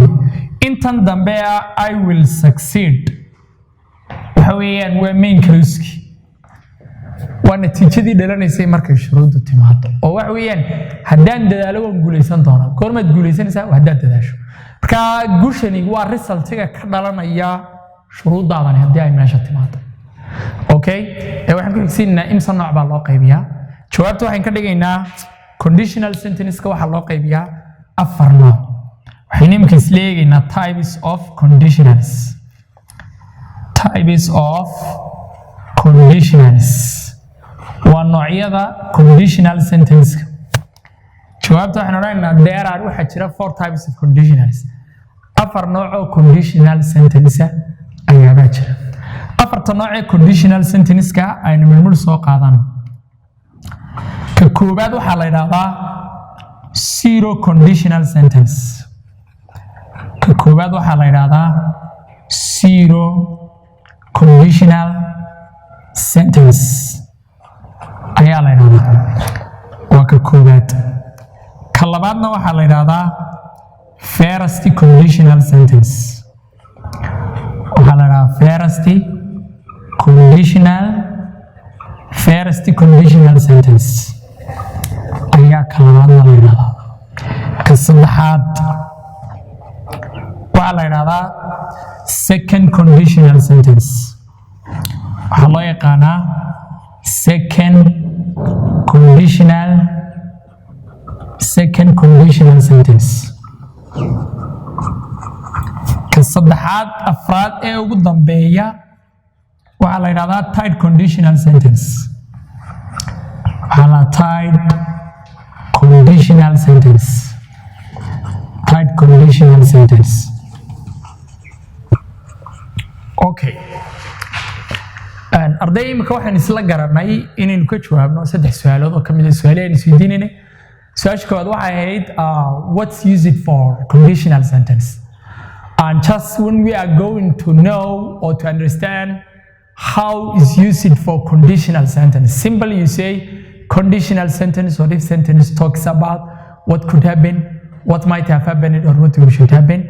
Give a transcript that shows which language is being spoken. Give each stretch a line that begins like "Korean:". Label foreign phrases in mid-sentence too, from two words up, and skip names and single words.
Somali: intan dambe ah
English: I will succeed
Somali: waxa weeyaan waa
English: main clause-kii
Somali: waa natiijadii dhalanaysay markay shuruuddu timaado oo waxa weeyaan haddaan dadaalo waan guulaysan doonaa. goormaad guulaysanaysaa haddaad dadaasho. marka guushani waa resultiga ka dhalanaya shuruuddaadani haddii ay meesha timaado. okay waxaan ku xigsiinaynaa imsa nooc baa loo qaybiyaa. jawaabta waxaan ka dhigaynaa
English: conditional sentence-ka
Somali: waxaa loo qaybiyaa 4 nooc. waxaynu imika isla eegaynaa
English: types of conditionals. types of conditionals
Somali: waa noocyada
English: conditional sentence-ka.
Somali: jawaabta waxaan odhanaynaa
English: there are
Somali: waxaa jira
English: 4 types of conditionals.
Somali: 4 nooc oo
English: conditional sentence
Somali: ayaabaa jira. 4ta nooc ee
English: conditional sentence-ka
Somali: aynu midmid soo qaadano. ka koowaad waxaa la yidhaahdaa
English: zero conditional sentence.
Somali: ka koowaad waxaa la yidhaahdaa
English: zero conditional sentence
Somali: ayaa la yidhaahdaa waa ka koowaad. ka labaadna waxaa la yidhaahdaa
English: first conditional sentence.
Somali: waxaa la yidhaahdaa
English: first conditional sentence
Somali: ayaa ka labaadna la yidhaahdaa. ka saddexaad waxaa la yidhaahdaa
English: second conditional sentence.
Somali: waxaa loo yaqaanaa
English: second conditional sentence.
Somali: ka saddexaad afraad ee ugu dambeeya waxaa la yidhahdaa
English: third conditional sentence.
Somali: waxaa la
English: third conditional sentence.
Somali: okay arday imika waxaan isla garanay inaynu ka jawaabno 3 su'aalood oo kamid ah su'aalaha aynu isweydiinaynay. su-aasha koowaad waxay ahayd
English: what's used for conditional sentence. And just when we are going to know or to understand how is used for conditional sentence, simply you say conditional sentence or if sentence talks about what could happen, what might have happened or what should happen.